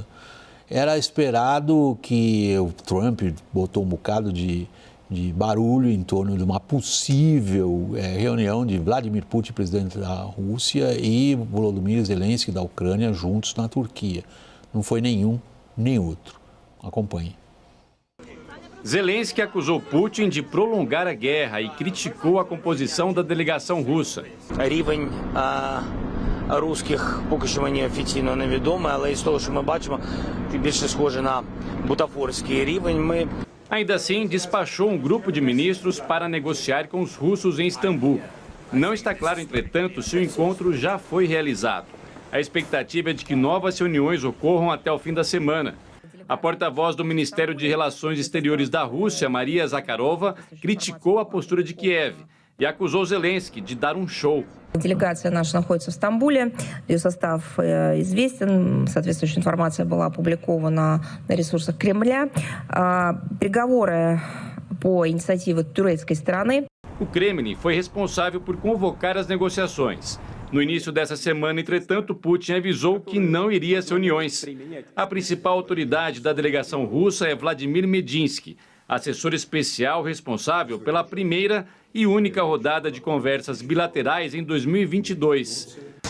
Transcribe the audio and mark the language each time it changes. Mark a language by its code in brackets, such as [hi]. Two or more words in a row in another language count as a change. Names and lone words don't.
[pt] Era esperado que o Trump botou um bocado de barulho em torno de uma possível reunião de Vladimir Putin, presidente da Rússia, e Volodymyr Zelensky, da Ucrânia, juntos na Turquia. Não foi nenhum, nem outro. Acompanhe. Zelensky acusou Putin de prolongar a guerra e criticou a composição da delegação russa. [uk] Рівень русських поки що мені офіційно невідомий, але із того, що ми бачимо, більше схоже на бутафорський рівень. [pt] Ainda assim, despachou um grupo de ministros para negociar com os russos em Istambul. Não está claro, entretanto, se o encontro já foi realizado. A expectativa é de que novas reuniões ocorram até o fim da semana. A porta-voz do Ministério de Relações Exteriores da Rússia, Maria Zakharova, criticou a postura de Kiev e acusou Zelensky de dar um show. [ru] Делегация наша находится в Стамбуле, ее состав известен, соответствующая информация была опубликована на ресурсах Кремля. Переговоры по инициативе турецкой стороны. [pt] O Kremlin foi responsável por convocar as negociações. No início dessa semana, entretanto, Putin avisou que não iria às reuniões. A principal autoridade da delegação russa é Vladimir Medinsky, assessor especial responsável pela primeira e única rodada de conversas bilaterais em 2022.